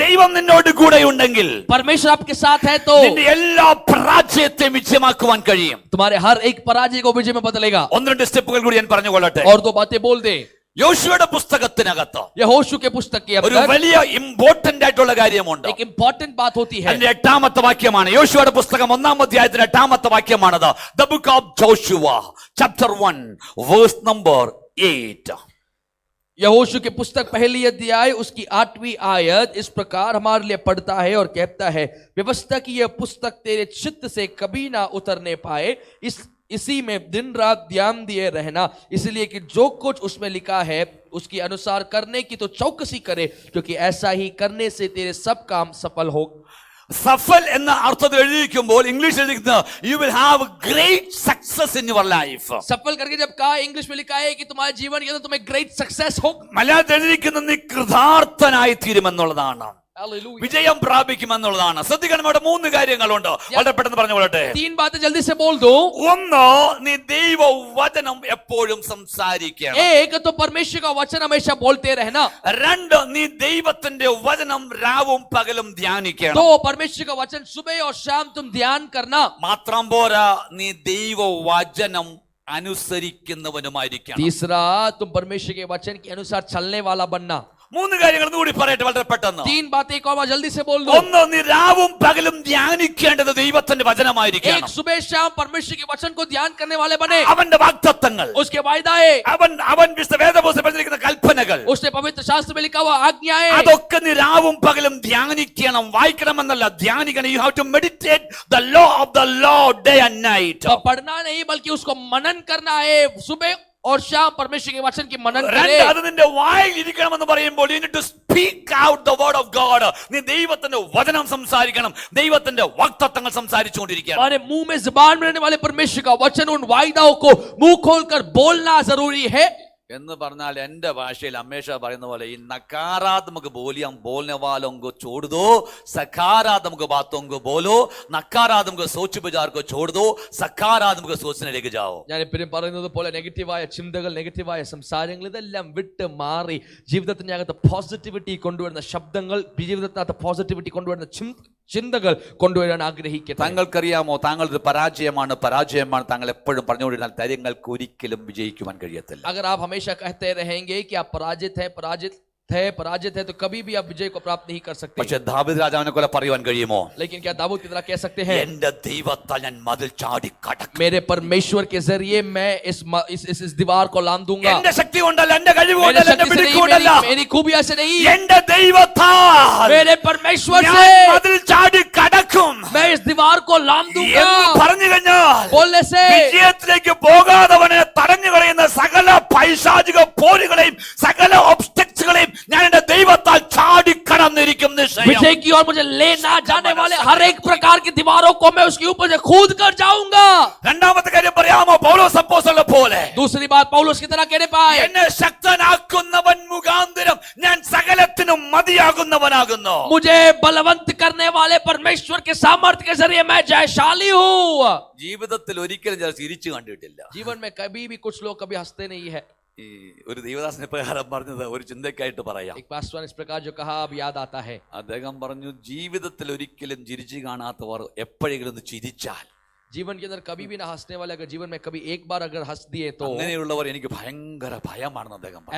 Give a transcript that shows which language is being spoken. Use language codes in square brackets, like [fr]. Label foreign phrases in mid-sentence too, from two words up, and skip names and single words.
[ml] ദൈവം നിന്നോട് കൂടെ ഉണ്ടെങ്കിൽ [hi] परमेश्वर आपके साथ है तो [ml] നിന്റെ എല്ലാ പരാജയത്തെയും വിജയമാക്കുവാൻ കഴിയും. [hi] तुम्हारे हर एक पराजय को विजय में बदलेगा। [ml] ഒന്ന് രണ്ട് സ്റ്റെപ്പുകൾ കൂടി ഞാൻ പറഞ്ഞുകൊള്ളട്ടെ. [hi] और दो बातें बोल दे। [ml] യോശുവയുടെ പുസ്തകത്തിനകത്ത് [hi] यहोशू के पुस्तक के [ml] ഒരു [hi] अंदर [ml] വലിയ ഇമ്പോർട്ടന്റ് ആയിട്ടുള്ള കാര്യമുണ്ട്. [hi] एक इंपॉर्टेंट बात होती है। [ml] അതിന്റെ 8ാമത്തെ വാക്യമാണ്. യോശുവയുടെ പുസ്തകം 1-ാം അധ്യായത്തിന്റെ 8ാമത്തെ വാക്യമാണത്. [en] The book of Joshua chapter 1 verse number 8. [hi] यहोशू की पुस्तक पहली अध्याय उसकी 8वीं आयत इस प्रकार हमारे लिए पढ़ता है और कहता है, व्यवस्था की यह पुस्तक तेरे चित्त से कभी ना उतरने पाए, इसी में दिन रात ध्यान दिए रहना, इसलिए कि जो कुछ उसमें लिखा है उसके अनुसार करने की तो चौकसी करे, क्योंकि ऐसा ही करने से तेरे सब काम सफल हो। [ml] സഫൽ എന്ന അർത്ഥത്തിൽ എഴുതിയിരിക്കുമ്പോൾ ഇംഗ്ലീഷിൽ എഴുതിയിരിക്കുന്നത് [en] you will have great success in your life. [hi] सफल करके जब कहा इंग्लिश में लिखा है कि तुम्हारे जीवन के अंदर तुम्हें [en] great success [hi] हो, [ml] മലയാളത്തിൽ എഴുതിയിരിക്കുന്നത് നീ കൃതാർത്ഥനായി തീരുമെന്നുള്ളതാണ്, വിജയം പ്രാപിക്കുമെന്നുള്ളതാണ്. ശ്രദ്ധിക്കണം, ഇവിടെ 3 കാര്യങ്ങളുണ്ട്. വളരെ പെട്ടെന്ന് പറഞ്ഞുകൊള്ളട്ടെ. [hi] 3 बातें जल्दी से बोल दो। [ml] ഒന്ന്, നീ ദൈവവചനം എപ്പോഴും സംസാരിക്കണം. [hi] एक तो परमेश्वर का वचन हमेशा बोलते रहना। [ml] 2, നീ ദൈവത്തിന്റെ വചനം രാവും പകലും ധ്യാനിക്കണം. [hi] तो परमेश्वर का वचन सुबह और शाम तुम ध्यान करना। [ml] മാത്രം പോരാ, നീ ദൈവവചനം അനുസരിക്കുന്നവനുമായിരിക്കണം. [hi] तीसरा, तुम परमेश्वर के वचन के अनुसार चलने वाला बनना. [ml] മൂന്ന് കാര്യങ്ങൾ കൂടി പറയട്ടെ വളരെ പെട്ടെന്ന്. [hi] 3 बातें एक और बार जल्दी से बोल दो. [ml] ഒന്ന്, നീ രാവും പകലും ധ്യാനിക്കേണ്ടത് ദൈവത്തിന്റെ വചനമായിരിക്കണം. [hi] एक सुबह शाम परमेश्वर के वचन को ध्यान करने वाले बने. [ml] അവന്റെ വാഗ്ദത്തങ്ങൾ, [hi] उसके वायदाएं, [ml] അവൻ വിശുദ്ധ വേദപുസ്തകത്തിൽ പറഞ്ഞിരിക്കുന്ന കൽപ്പനകൾ, [hi] उसने पवित्र शास्त्र में लिखा हुआ आज्ञाएं, [ml] അതൊക്കെ നീ രാവും പകലും ധ്യാനിക്കണം. വായിക്കണമെന്നല്ല, ധ്യാനിക്കണം. [en] you have to meditate the law of the Lord day and night. [hi] पढ़ना नहीं बल्कि उसको मनन करना है. सुबह और शाम परमेश्वर के वचन की मनन [ml] രണ്ട്, [hi] करें. [ml] അത് നിന്റെ വായിൽ ഇരിക്കണമെന്ന് പറയുമ്പോൾ [en] you need to speak out the word of God. [ml] നീ ദൈവത്തിന്റെ വചനം സംസാരിക്കണം. ദൈവത്തിന്റെ വാഗ്ദത്തങ്ങൾ സംസാരിച്ചുകൊണ്ടിരിക്കണം. [hi] हमारे मुंह में जुबान में रहने वाले परमेश्वर का वचन, उन वायदाओं को मुंह खोलकर बोलना जरूरी है. [ml] എന്ന് പറഞ്ഞാൽ എന്റെ ഭാഷയിൽ അമ്മേഷ പറയുന്ന പോലെ ഈ നകാരാത്മക ബോലിയം [hi] बोलने वालों को छोड़ दो, सकारात्मक बातों को बोलो. नकारात्मक सोच बजार को छोड़ दो, [ml] സകാരാത്മക സോച്ചിലേക്ക് जाओ. ഞാൻ എപ്പോഴും പറയുന്നത് പോലെ നെഗറ്റീവായ ചിന്തകൾ, നെഗറ്റീവായ സംസാരങ്ങൾ ഇതെല്ലാം വിട്ട് മാറി ജീവിതത്തിനകത്ത് പോസിറ്റിവിറ്റി കൊണ്ടുവരുന്ന ശബ്ദങ്ങൾ, ജീവിതത്തിനകത്ത് പോസിറ്റിവിറ്റി കൊണ്ടുവരുന്ന ചിന്തകൾ കൊണ്ടുവരാൻ ആഗ്രഹിക്കട്ടെ. താങ്കൾക്കറിയാമോ, താങ്കൾ ഒരു പരാജയമാണ് താങ്കൾ എപ്പോഴും പറഞ്ഞുകൊണ്ടിരുന്നാൽ കാര്യങ്ങൾക്ക് ഒരിക്കലും വിജയിക്കുവാൻ കഴിയത്തില്ല. [hi] अगर आप हमेशा कहते रहेंगे कि आप पराजित है तो कभी भी आप विजय को प्राप्त नहीं कर सकते. [ml] പക്ഷേ ദാവീദ് രാജാവിനെ പോലെ പറയുവാൻ കഴിയുമോ? [hi] लेकिन क्या दाऊद की तरह कह सकते हैं, [ml] എന്റെ ദൈവത്താൽ ഞാൻ മതിൽ ചാടി കടക്കും. [hi] मेरे परमेश्वर के जरिए मैं इस दीवार को लांग दूंगा. [ml] എന്റെ ശക്തി കൊണ്ടല്ല, എന്റെ കഴിവ് [hi] मेरे [ml] കൊണ്ടല്ല, എന്റെ [hi] शक्ति से [ml] മിടുക്ക് [hi] नहीं, [ml] കൊണ്ടല്ല, [hi] मेरी खूबियां से नहीं, [ml] എന്റെ ദൈവത്താൽ [hi] मेरे परमेश्वर [ml] ഞാൻ [hi] से [ml] മതിൽ ചാടി കടക്കും [hi] मैं इस दीवार को लांग दूंगा. [ml] എന്ന് പറഞ്ഞു കഴിഞ്ഞാൽ [hi] बोलने से [ml] വിജയത്തിലേക്ക് പോകാതവനെ തടഞ്ഞു കളയുന്ന സകല പൈശാചിക പോരുകളെയും സകല ഒബ്സ്റ്റക്സുകളെയും ഞാൻ എന്റെ ദൈവത്താൽ ചാടി കടന്നിരിക്കും നിശ്ചയം. [hi] विजय की ओर मुझे ले ना जाने वाले हर एक प्रकार की दीवारों को मैं उसके ऊपर से कूद कर जाऊंगा. [ml] രണ്ടാമത്തെ കാര്യം പറയാമോ? പൗലോസ് അപ്പോസ്തലനെ പോലെ [hi] दूसरी बात पौलुस की तरह कहने पाए, [ml] എന്നെ ശക്തനാക്കുന്നവൻ മുഖാന്തരം ഞാൻ സകലത്തിനും മതിയാകുന്നവനാകുന്നു. [hi] मुझे बलवंत करने वाले परमेश्वर के सामर्थ्य के जरिए मैं जयशाली हूँ. [ml] ജീവിതത്തിൽ ഒരിക്കലും ഞാൻ ചിരിച്ചു കണ്ടിട്ടില്ല. [hi] जीवन में कभी भी कुछ लोग कभी हंसते नहीं है. [ml] ഈ ഒരു ദൈവദാസനെ പ്രകാരം പറഞ്ഞത് ഒരു ചിന്തക്കായിട്ട് പറയാം. [hi] एक पास्टर ने इस प्रकार जो कहा अब याद आता है. [ml] അദ്ദേഹം പറഞ്ഞു, ജീവിതത്തിൽ ഒരിക്കലും ചിരിച്ചു കാണാത്തവർ എപ്പോഴെങ്കിലും ഒന്ന് ചിരിച്ചാൽ, [hi] जीवन के अंदर कभी भी ना हंसने वाले अगर जीवन में कभी एक बार अगर हंस दिए तो [ml] അങ്ങനെയുള്ളവർ എനിക്ക് ഭയങ്കര ഭയമാണെന്ന് അദ്ദേഹം പറഞ്ഞു.